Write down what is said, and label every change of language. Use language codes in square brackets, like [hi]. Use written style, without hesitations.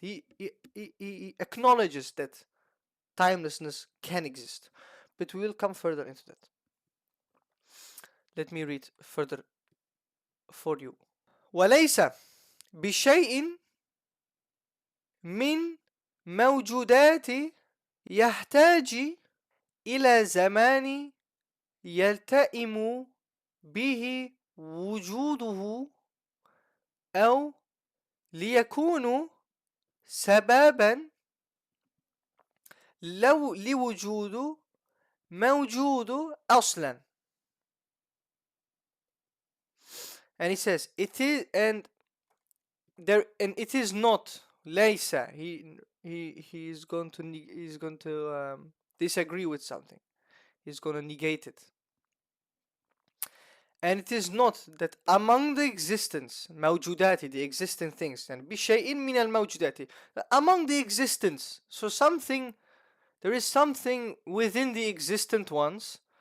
[en] He acknowledges that timelessness can exist, but we will come further into that. Let me read further for you. [ar] وليس بشيء من موجودات يحتاج إلى زمان يلتئم به وجوده أو ليكون سببا لوجود موجود أصلا. [en] And he says it is, and it is not laysa. He is going to disagree with something. He's going to negate it. And it is not that among the existence, mawjudati, the existing things, and bishay'in min al mawjudati, among the existence, so there is something within the existent ones